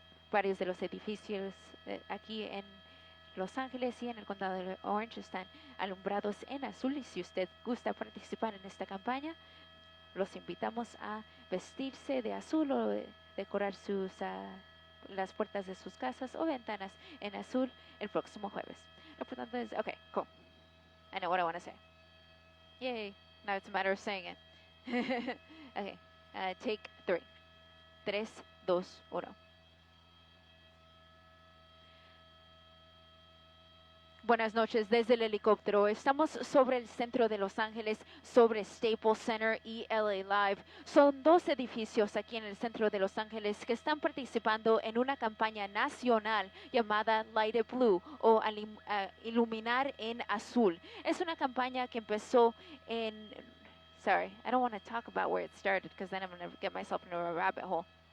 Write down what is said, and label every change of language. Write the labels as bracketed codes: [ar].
[es] Varios de los edificios aquí en Los Ángeles y en el condado de Orange están alumbrados en azul, y si usted gusta participar en esta campaña, los invitamos a vestirse de azul o decorar las puertas de sus casas o ventanas en azul el próximo jueves. Lo importante es, [en] okay, cool. I know what I want to say. Yay, now it's a matter of saying it. Okay, take 3. 3, 2, 1. [es] Buenas noches desde el helicóptero. Estamos sobre el centro de Los Ángeles, sobre Staples Center y LA Live. Son 2 edificios aquí en el centro de Los Ángeles que están participando en una campaña nacional llamada Light Blue o iluminar en azul. Es una campaña que empezó en... [en] Sorry, I don't want to talk about where it started because then I'm going to get myself into a rabbit hole.